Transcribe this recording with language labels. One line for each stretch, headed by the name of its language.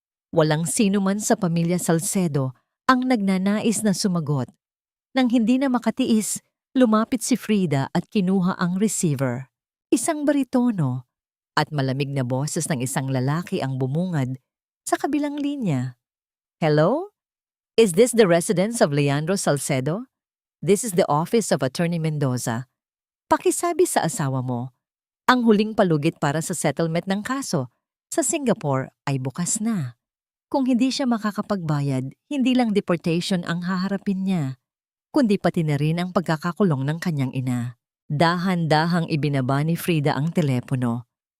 Filipino: Walang sino man sa pamilya Salcedo ang nagnanais na sumagot. Nang hindi na makatiis, lumapit si Frida at kinuha ang receiver. Isang baritono at malamig na boses ng isang lalaki ang bumungad sa kabilang linya.
English: Hello? Is this the residence of Leandro Salcedo? This is the office of Attorney Mendoza.
Filipino: Pakisabi sa asawa mo, ang huling palugit para sa settlement ng kaso sa Singapore ay bukas na. Kung hindi siya makakapagbayad, hindi lang deportation ang haharapin niya, kundi pati na rin ang pagkakakulong ng kanyang ina. Dahan-dahang ibinaba ni Frida ang telepono.